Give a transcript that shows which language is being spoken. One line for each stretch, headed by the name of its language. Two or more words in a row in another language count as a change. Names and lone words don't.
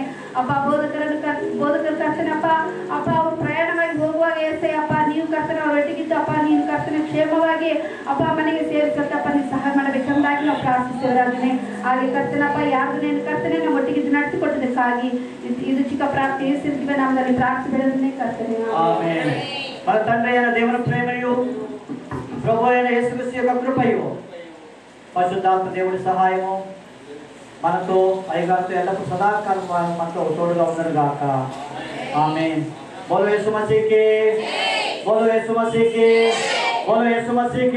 Kannada: ಅಪ್ಪ ಬೋಧಕರ ಕರ್ತನಪ್ಪ ಅಪ್ಪ ಅವ್ರು ಪ್ರಯಾಣವಾಗಿ ಹೋಗುವಾಗ ಏಸಯ್ಯಪ್ಪ ನೀವು ಕರ್ತನ ಅವರೊಟ್ಟಿಗಿದ್ದಪ್ಪ, ನೀನು ಕರ್ತನ ಕ್ಷೇಮವಾಗಿ ಅಪ್ಪ ಮನೆಗೆ ಸೇರಿಸತ್ತಪ್ಪ ನೀವು ಸಹಾಯ ಮಾಡಬೇಕೆಂಬುದಾಗಿ ನಾವು ಪ್ರಾರ್ಥಿಸ್ತೇವೆ ರಾಜನೇ. ಹಾಗೆ ಕರ್ತನಪ್ಪ ಯಾರು ನೀನು ಕರ್ತನೆ ನಮ್ಮ ಒಟ್ಟಿಗಿದ್ದು ನಡೆಸಿಕೊಟ್ಟದಕ್ಕಾಗಿ ಇದು ಚಿಕ್ಕ ಪ್ರಾರ್ಥನೆ ಯೇಸುವಿನ ನಾಮದಲ್ಲಿ ಪ್ರಾರ್ಥಿಸಿದನೇ ಕರ್ತನೆ.
Telugu: మన తండ్రి అయిన దేవుని ప్రేమయు ప్రభు అయిన యేసుక్రీస్తు యొక్క కృపయు పరిశుద్ధాత్మ దేవుడి సహాయము మనతో అయ్యగారితో ఎల్లప్పుడూ సదాకాలం మనతో తోడుగా ఉండను గాక. ఆమేన్.
Hindi: बोलो यीशु मसीह की, बोलो यीशु मसीह की, बोलो यीशु मसीह की.